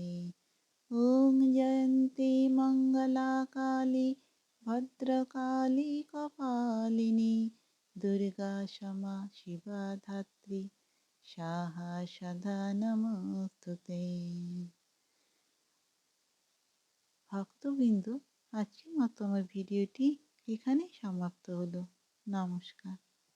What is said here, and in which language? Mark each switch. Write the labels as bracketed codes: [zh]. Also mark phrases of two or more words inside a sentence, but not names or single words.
[sa] ॐ जयन्ती मङ्गला काली भद्रकाली कपालिनी दुर्गा क्षमा शिवा धात्री स्वाहा सदा नमोस्तुते। [bn] ভক্তবৃন্দ, আজকের মতো আমার ভিডিওটি এখানেই সমাপ্ত হলো। নমস্কার।